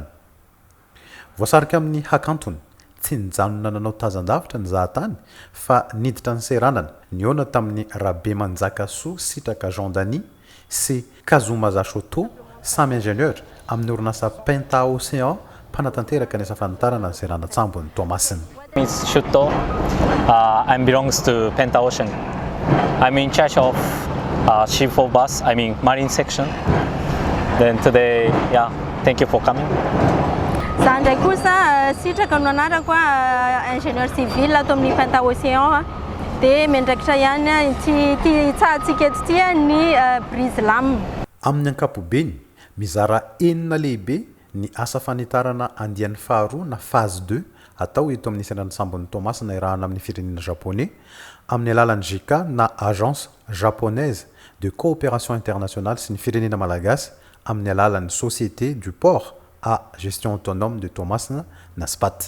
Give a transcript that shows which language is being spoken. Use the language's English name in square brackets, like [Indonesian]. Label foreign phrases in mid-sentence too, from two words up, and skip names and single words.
[Malagasy] Voasarika amin'ny hakantony tsy nijanona nanao tazan-davitra ny zahatany fa niditra ny Seranana niona tamin'ny Rabe Manjakasoa sitraka Jean Dany sy Kazoma Zachoto samy ingénieur amin'ny orinasa Penta Océan mpanatanteraka ny asa fanitarana ny Seranan-tsambo ny Toamasina. [English] It's Shuto. I belongs to Penta Ocean. I'm in charge of ship of bus, marine section. Then today, thank you for coming. [Malagasy] Za ndraiky kosa sitraka no anarako [French] ingénieur civil [Malagasy] ato amin'ny Penta Océan dia mendraikitra ihany ty tsahantsika eto ty ny Brislam. Amin'ny ankapobeny mizara enina lehibe ny asa fanitarana andian'ny faharoa na phase 2 atao eto amin'ny Seranan-tsambo ny Toamasina irahana amin'ny firenena japonais amin'ny alalan'ny JICA na agence japonaise de coopération internationale sy ny firenena malagasy amin'ny alalan'ny société du port à gestion autonome de Toamasina na SPAT.